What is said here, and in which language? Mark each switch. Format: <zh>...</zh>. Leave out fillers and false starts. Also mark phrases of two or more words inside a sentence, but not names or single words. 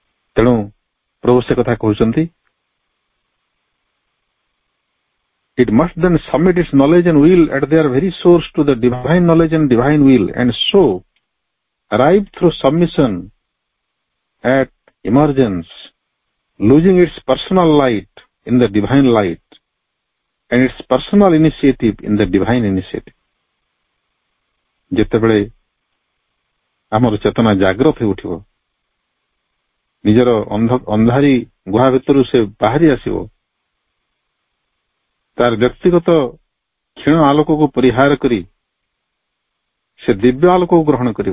<or>ତେଣୁ ପ୍ରଭୁ ସେ କଥା କହୁଛନ୍ତି,</or> <en>it must then submit its knowledge and will at their very source to the divine knowledge and divine will, and so arrive through submission at emergence, losing its personal light in the divine light and its personal initiative in the divine initiative.</en> <or>ଯେତେବେଳେ ଆମର ଚେତନା ଜାଗ୍ରତ ହୋଇ ଉଠିବ, ନିଜର ଅନ୍ଧାରୀ ଗୁହା ଭିତରୁ ସେ ବାହାରି ଆସିବ, ତାର ବ୍ୟକ୍ତିଗତ କ୍ଷୀଣ ଆଲୋକକୁ ପରିହାର କରି ସେ ଦିବ୍ୟ ଆଲୋକକୁ ଗ୍ରହଣ କରିବ।</or>